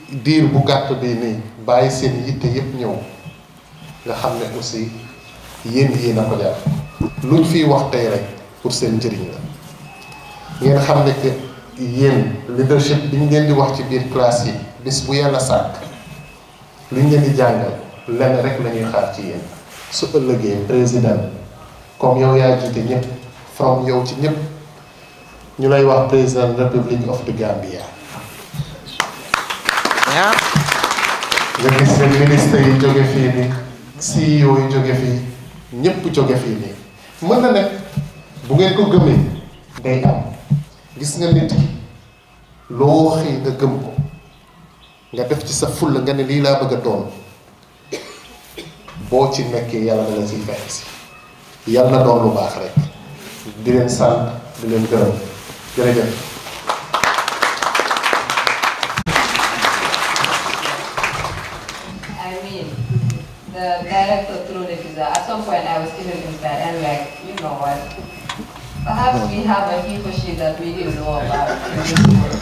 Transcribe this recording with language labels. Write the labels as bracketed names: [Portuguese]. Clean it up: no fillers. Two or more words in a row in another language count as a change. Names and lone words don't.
[Wolof] diir bu gàtt bii nii bàyyi seen yitte yëpp ñëw nga xam ne aussi yéen a ko jar luñ fiy wax tey rek pour seen njëriñ la ngeen xam ne que yéen leadership bi ñu leen di wax ci biir classe yi bis bu yàlla sàkk luñ leen di jàngal lenn rek la ñuy xaar ci yéen su ëllëgee [French] président comme [Wolof] yow yaa jiite ñëpp from yow ci ñëpp ñu lay wax président Republic of the Gambia. yaa nga gis ne ministre yi jóge fii nii CEO yi jóge fii ñëpp jóge fii nii mën na nekk bu ngeen ko gëmee day am gis nga nit ki loo xëy nga gëm ko nga def ci sa fulla nga ne lii laa bëgg a doon boo ci nekkee yàlla na la ciy fekk si yàlla na doon lu baax rek di leen sant di leen gërëm jërëjëf. [English] The director threw the visa. At some point, I was even inspired and like, you know what? Perhaps we have a he for she that we didn't know about in this world.